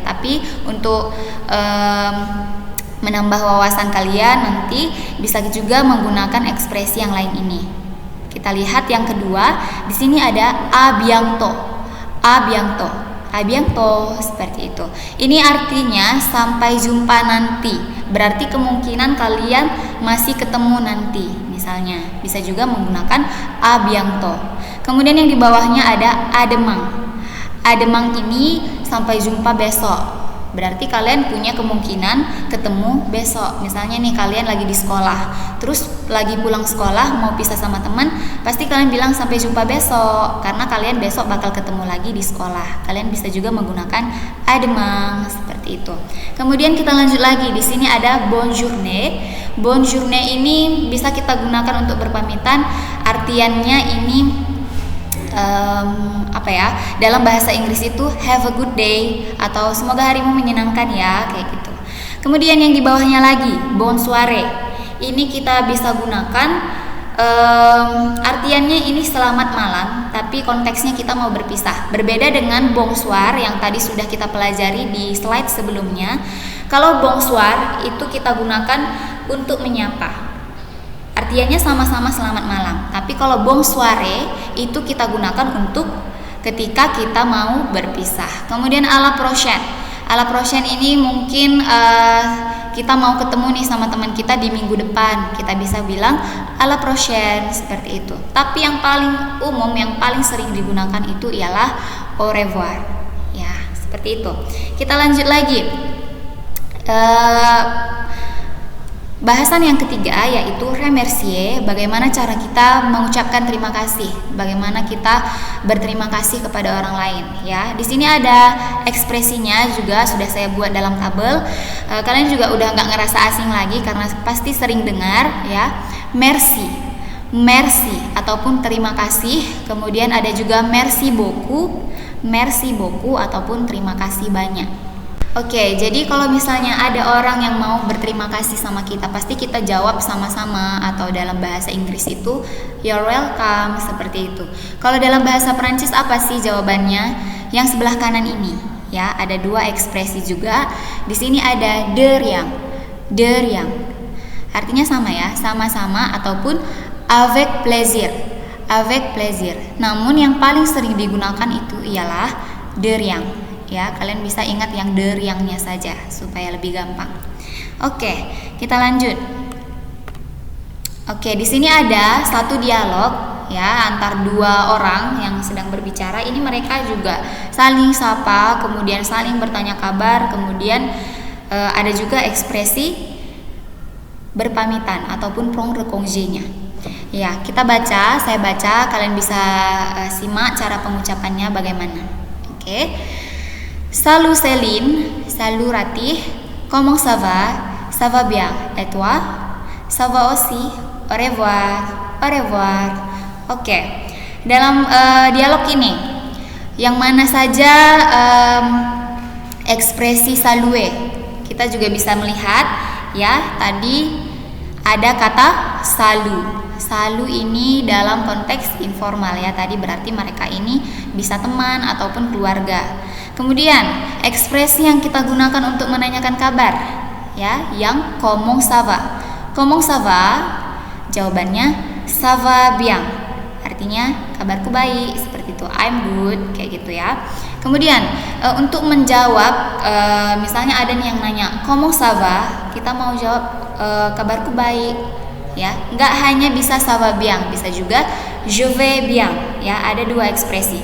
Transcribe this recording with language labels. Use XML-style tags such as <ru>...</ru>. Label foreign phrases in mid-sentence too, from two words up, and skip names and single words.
<id>Tapi untuk menambah wawasan kalian nanti bisa juga menggunakan ekspresi yang lain ini. Kita lihat yang kedua, di sini ada</id> <fr>à bientôt. À bientôt. À bientôt,</fr> <id>seperti itu. Ini artinya sampai jumpa nanti. Berarti kemungkinan kalian masih ketemu nanti. Misalnya, bisa juga menggunakan</id> <fr>à bientôt.</fr> <id>Kemudian yang di bawahnya ada</id> <fr>à demain. À demain</fr> <id>ini sampai jumpa besok. Berarti kalian punya kemungkinan ketemu besok. Misalnya nih kalian lagi di sekolah, terus lagi pulang sekolah mau pisah sama teman, pasti kalian bilang sampai jumpa besok, karena kalian besok bakal ketemu lagi di sekolah. Kalian bisa juga menggunakan</id> <fr>à demain,</fr> <id>seperti itu. Kemudian kita lanjut lagi. Di sini ada</id> <fr>bonne journée. Bonne journée</fr> <id>ini bisa kita gunakan untuk berpamitan. Artiannya ini dalam bahasa Inggris itu</id> <en>have a good day</en> <id>atau semoga harimu menyenangkan ya, kayak gitu. Kemudian yang di bawahnya lagi</id> <fr>bonne soirée.</fr> <id>Ini kita bisa gunakan artiannya ini selamat malam, tapi konteksnya kita mau berpisah. Berbeda dengan bonsoir yang tadi sudah kita pelajari di slide sebelumnya. Kalau bonsoir itu kita gunakan untuk menyapa. Artiannya sama-sama selamat malam. Tapi kalau bonsoir itu kita gunakan untuk ketika kita mau berpisah.</id> <fr>Kemudian à la prochaine. À la prochaine</fr> <id>ini mungkin kita mau ketemu nih sama teman kita di minggu depan. Kita bisa bilang</id> <fr>à la prochaine,</fr> <id>seperti itu. Tapi yang paling umum, yang paling sering digunakan itu ialah</id> <fr>au revoir.</fr> <id>Ya, seperti itu. Kita lanjut lagi. Bahasan yang ketiga yaitu</id> <fr>remercier,</fr> <id>bagaimana cara kita mengucapkan terima kasih, bagaimana kita berterima kasih kepada orang lain ya. Di sini ada ekspresinya juga sudah saya buat dalam tabel. Kalian juga udah nggak ngerasa asing lagi karena pasti sering dengar ya. Merci ataupun terima kasih. Kemudian ada juga</id> <fr>merci beaucoup</fr> <id>ataupun terima kasih banyak. Oke, jadi kalau misalnya ada orang yang mau berterima kasih sama kita, pasti kita jawab sama-sama, atau dalam bahasa Inggris itu</id> <en>you're welcome,</en> <id>seperti itu. Kalau dalam bahasa Perancis apa sih jawabannya? Yang sebelah kanan ini, ya, ada dua ekspresi juga. Di sini ada</id> <fr>de rien.</fr> <id>Artinya sama ya, sama-sama ataupun</id> <fr>avec plaisir.</fr> <id>Namun yang paling sering digunakan itu ialah</id> <fr>de rien.</fr> <id>Ya, kalian bisa ingat yang</id> <fr>de rien-</fr> <id>nya saja supaya lebih gampang. Oke, kita lanjut. Oke, di sini ada satu dialog ya antar dua orang yang sedang berbicara. Ini mereka juga saling sapa, kemudian saling bertanya kabar, kemudian ada juga ekspresi berpamitan ataupun</id> <fr>prendre congé-</fr> <id>nya. Ya, saya baca, kalian bisa simak cara pengucapannya bagaimana. Oke.</id> <fr>Salut Céline, salut Ratih, comment ça va? Ça va bien, et toi? Ça va aussi, au revoir.</fr> <id>Oke. Dalam dialog ini, yang mana saja ekspresi salue, kita juga bisa melihat ya, tadi ada kata salu ini dalam konteks informal ya, tadi berarti mereka ini bisa teman ataupun keluarga. Kemudian ekspresi yang kita gunakan untuk menanyakan kabar ya, yang</id> <fr>comment ça va,</fr> <id>jawabannya</id> <fr>ça va bien,</fr> <id>artinya kabarku baik, seperti itu,</id> <en>I'm good,</en> <id>kayak gitu ya. Kemudian untuk menjawab misalnya ada nih yang nanya</id> <fr>comment ça va,</fr> <id>kita mau jawab kabarku baik ya, nggak hanya bisa</id> <fr>ça va bien,</fr> <id>bisa juga</id> <fr>je vais bien</fr> <id>ya, ada dua ekspresi.</id>